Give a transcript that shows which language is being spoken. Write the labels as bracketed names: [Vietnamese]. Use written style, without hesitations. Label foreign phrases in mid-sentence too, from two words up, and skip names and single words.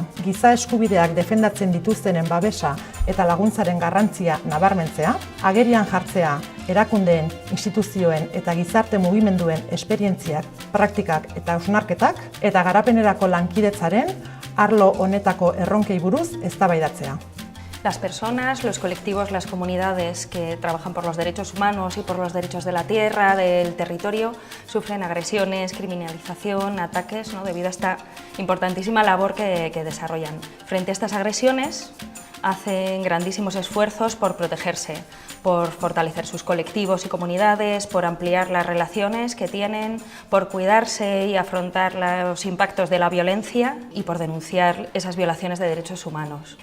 [Basque] Giza eskubideak defendatzen dituztenen babesa eta laguntzaren garrantzia nabarmentzea, agerian jartzea erakundeen, instituzioen eta gizarte mugimenduen esperientziak, praktikak eta hausnarketak, eta Garapenerako lankidetzaren arlo honetako erronkei buruz eztabaidatzea. [Spanish] Las personas, los colectivos, las comunidades que trabajan por los derechos humanos y por los derechos de la tierra, del territorio, sufren agresiones, criminalización, ataques, ¿no? Debido a esta importantísima labor que desarrollan. Frente a estas agresiones, hacen grandísimos esfuerzos por protegerse, por fortalecer sus colectivos y comunidades, por ampliar las relaciones que tienen, por cuidarse y afrontar los impactos de la violencia y por denunciar esas violaciones de derechos humanos.